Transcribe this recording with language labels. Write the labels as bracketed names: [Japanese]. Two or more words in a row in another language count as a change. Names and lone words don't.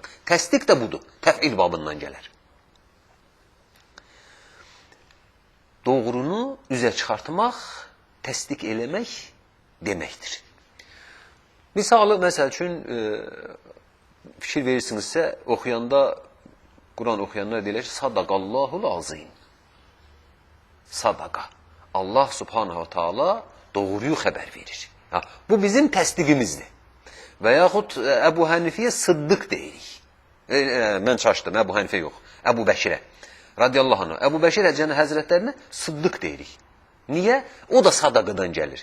[Azerbaijani] Təsdiq də budur, təfil babından gələr. Doğrunu üzə çıxartmaq, təsdiq eləmək deməkdir. Misalı, məsəl üçün, fikir verirsinizsə, oxuyanda, Quran oxuyanlar deyilər ki, [Arabic] صدق الله العظيم. [Azerbaijani] Sadaqa. Allah subhanahu ta'ala doğruyu xəbər verir. Bu bizim təsdiqimizdir. Və yaxud Əbu Hənifəyə sıddıq deyirik. Mən çaşdım, Əbu Hənifə yox. Əbu Bəkirə. Radiyallahu anh. Əbu Bəkir Həzrətlərinə sıddıq deyirik. Niyə? O da sadaqadan gəlir.